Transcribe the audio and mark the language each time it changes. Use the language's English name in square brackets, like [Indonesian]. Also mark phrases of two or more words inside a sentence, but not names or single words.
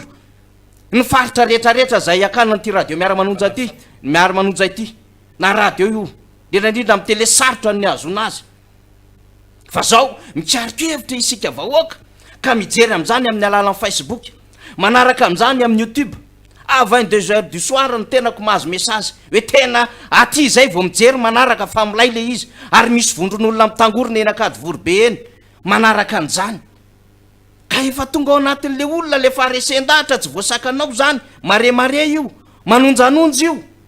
[Malagasy] Ny faritra rehetrarehetra zay akana an'ity radio miara-manonja ity, miara-manonja ity. Na radio io, indrindra amin'ny tele sarotra ny azona azy. Fa zao mikariko hevitra isika vahoaka ka mijery am'izany amin'ny alalan'ny Facebook, manaraka am'izany amin'ny YouTube. [French] À 22h du soir [Malagasy] ny tenako mahazo message hoe tena aty zay vao mijery manaraka fa milay le izy, ary misy vondron'olona mitangorona eny akady vorobe eny manaraka an'izany. Ka efa tonga ao anatin'le olona le fa resendahatra tsy voasakanao zany, mare io, manonjanonjy io.